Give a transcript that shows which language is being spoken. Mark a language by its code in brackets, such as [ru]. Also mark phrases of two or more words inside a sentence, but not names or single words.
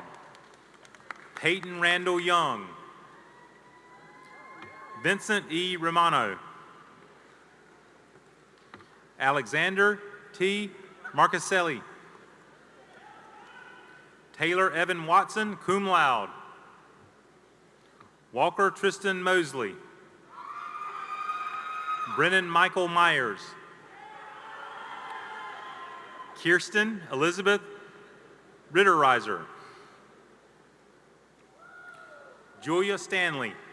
[en] Peyton Randall Young. Vincent E. Romano. Alexander T. Marcaselli. Taylor Evan Watson, [la] cum laude. [en] Walker Tristan Mosley. Brennan Michael Myers. Kirsten Elizabeth Ritterreiser. Julia Stanley.